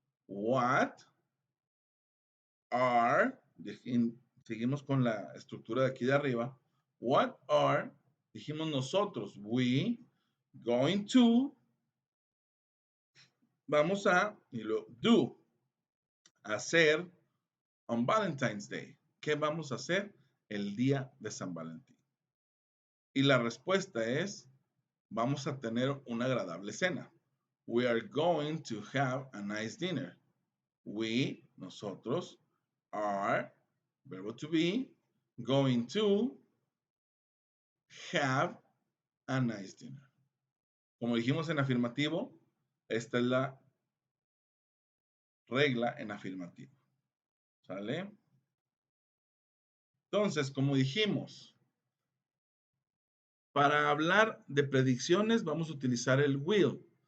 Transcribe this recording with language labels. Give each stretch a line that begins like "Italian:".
Spanish: What are, seguimos con la estructura de aquí de arriba, what are, dijimos nosotros,
English: we going to,
Spanish: vamos a, y lo do, hacer on Valentine's Day. ¿Qué vamos a hacer el día de San Valentín? Y la respuesta es, vamos a tener una agradable cena.
English: We are going to have a nice dinner. We, nosotros, are, verbo to be, going to have a nice dinner.
Spanish: Como dijimos en afirmativo, esta es la regla en afirmativo. ¿Sale? Entonces, como dijimos, para hablar de predicciones vamos a utilizar el will.